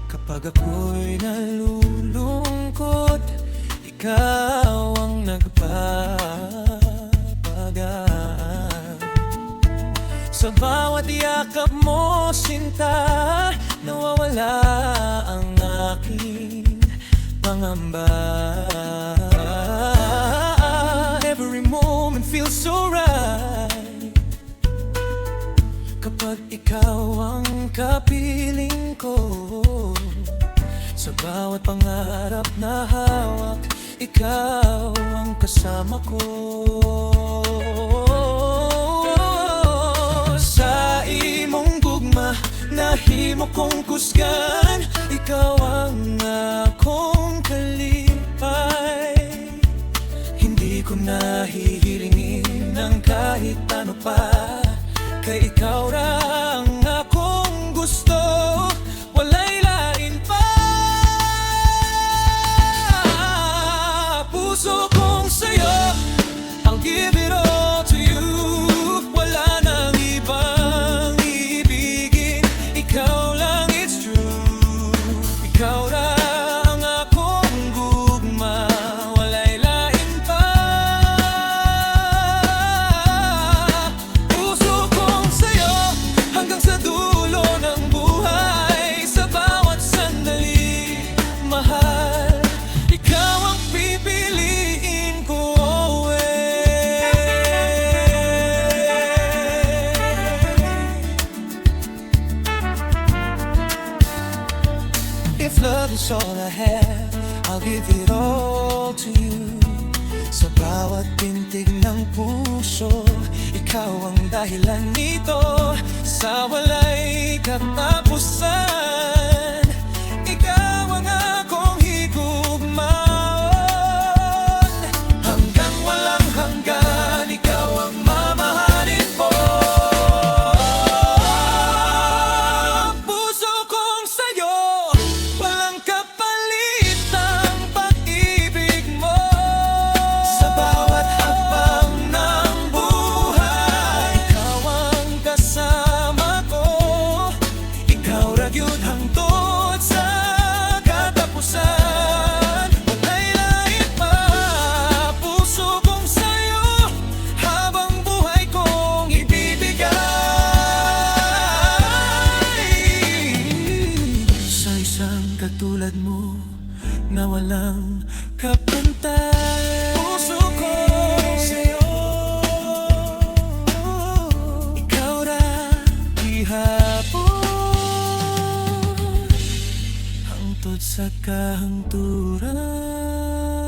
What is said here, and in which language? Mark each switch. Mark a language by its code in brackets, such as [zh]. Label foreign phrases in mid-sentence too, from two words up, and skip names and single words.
[tl] Pag ako'y nalulungkot, ikaw ang nagpapagaan. Sa bawat yakap mo, sinta, nawawala ang aking pangamba. [en] Every moment feels so right [tl] kapag ikaw ang kapiling ko. Sa bawat pangarap na hawak, ikaw ang kasama ko. [ceb] Sa imong gugma, nahimo kong kusgan, ikaw ang akong kalipay. [tl] Hindi ko nahihilingin ng kahit ano pa, [ceb] kay ikaw ra ang akong gusto, walay lain pa. [tl] Puso kong sa'yo, [en] I'll give it all to you. [tl] Wala nang ibang ibigin, ikaw lang, [en] it's true. [ceb] Ikaw ra ang akong gugma, walay lain pa. [tl] Puso kong sa'yo, hanggang sa dulo ng buhay. Sa bawat sandali, mahal, ikaw ang pipiliin ko always. If love is all I have, I'll give it all to you. Sa bawat pintig ng puso, ikaw ang dahilan nito. [ceb] Sa walay katapusan, ikaw ang akong higugmaon. [tl] Hanggang walang hanggan, ikaw ang mamahalin ko. Puso kong sa'yo, walang kapalit ang pag-ibig mo. Sa bawat hakbang ng buhay, ikaw ang kasama ko. [ceb] Ikaw ra gyud hangtod sa katapusan, walay lain pa. [tl] Puso kong sa'yo, habang buhay kong ibibigay. Sa isang katulad mo na walang kapantay. Puso ko sa'yo, [ceb] ikaw ra ihapon hangtod sa kahangturan.